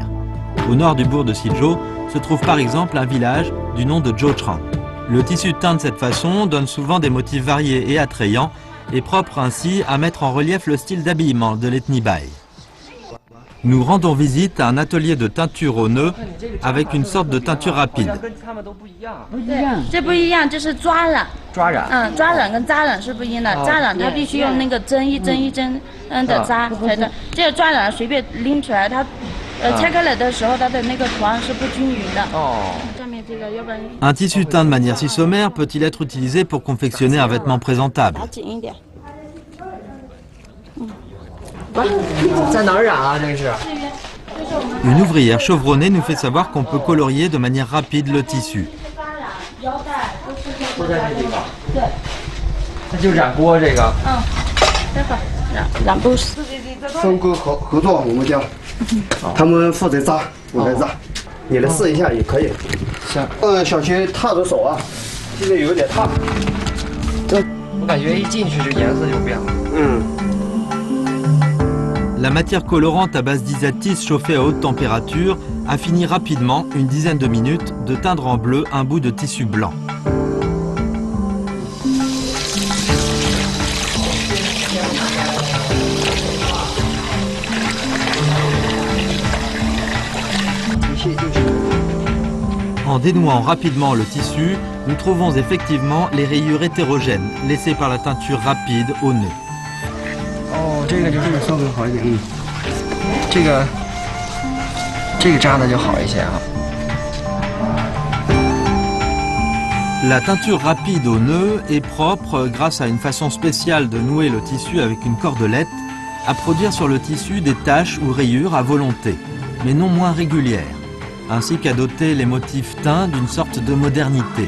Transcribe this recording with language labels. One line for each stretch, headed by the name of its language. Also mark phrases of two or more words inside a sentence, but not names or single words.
French: Au nord du bourg de Sizhou se trouve par exemple un village du nom de Zhouchang. Le tissu teint de cette façon donne souvent des motifs variés et attrayants et propre ainsi à mettre en relief le style d'habillement de l'ethnie Bai. Nous rendons visite à un atelier de teinture au nœud avec une sorte de teinture rapide.
Chinese: 这不一样，这是抓染。抓染。抓染跟扎染是不一样的。扎染它必须用那个针一针一针的扎才的。这个抓染随便拎出来，它拆开来的时候，它的那个图案是不均匀的。哦。上面这个要不然。
French: Un tissu teint de manière si sommaire peut-il être utilisé pour confectionner un vêtement présentable?
Chinese: 打紧一点。在哪儿染啊？这是。
French: Une ouvrière chevronnée nous fait savoir qu'on peut colorier de manière rapide le tissu.
Chinese: 都在这地方。对。那就染锅这个。嗯，待会儿染布。分工合作，我们家，他们负责扎，我来扎，你来试一下也可以。行。小心烫着手啊，现在有点烫。我感觉一进去这颜色就变了。
French: La matière colorante à base d'isatis chauffée à haute température a fini rapidement, une dizaine de minutes, de teindre en bleu un bout de tissu blanc. En dénouant rapidement le tissu, nous trouvons effectivement les rayures hétérogènes laissées par la teinture rapide au nœud.
Chinese: 哦，这个就是稍微好一点。这个扎的就好一些啊。
French: La teinture rapide au nœud est propre, grâce à une façon spéciale de nouer le tissu avec une cordelette, à produire sur le tissu des taches ou rayures à volonté, mais non moins régulières, ainsi qu'à doter les motifs teints d'une sorte de modernité.